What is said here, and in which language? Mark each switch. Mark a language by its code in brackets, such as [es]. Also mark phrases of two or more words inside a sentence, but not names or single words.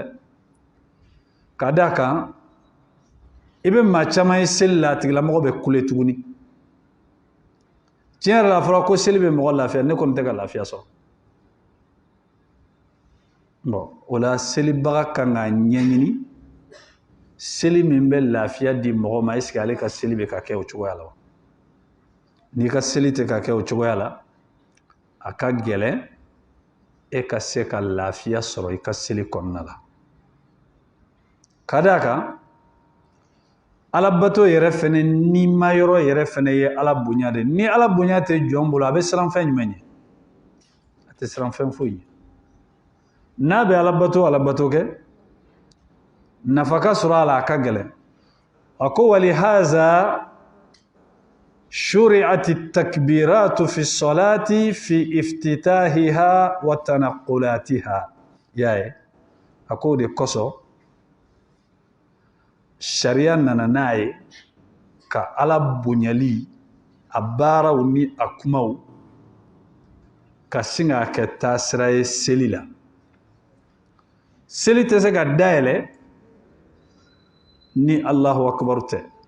[bm] Ka d'a kan I bɛ maa caman ye seli la a tigilamɔgɔ bɛ kule tuguni. Tiɲɛ yɛrɛ la a fɔra ko seli bɛ mɔgɔ lafiya, ne kɔni tɛ ka lafiya sɔrɔ. Bon o la selibaga kan k'a ɲɛɲini seli min bɛ lafiya di mɔgɔ ma [fr] est-ce que [bm] ale ka seli bɛ ka kɛ o cogoya la wa? N'i ka seli tɛ ka kɛ o cogoya la a ka gɛlɛn e ka se ka lafiya sɔrɔ I ka seli kɔnɔna la. Ka d'a kan alabato yɛrɛ fɛnɛ ni ma yɔrɔ yɛrɛ fɛnɛ ye Ala bonya de. Ni Ala bonya tɛ jɔn bolo a bɛ siran fɛn jumɛn ɲɛ? A tɛ siran fɛn foyi ɲɛ. N'a bɛ alabato kɛ nafa ka sɔrɔ a la a ka gɛlɛn. A ko [ar] ولهذا شرعت التكبيرة في الصلاة في افتتاحها وتنقلاتها. [bm] Y'a ye? A ko de kosɔn sariya nana n'a ye ka Ala bonyali a baaraw ni a kumaw ka sin k'a kɛ taasira ye seli la. Seli tɛ se ka dayɛlɛ ni [ar] Allahu akbar [bm] tɛ.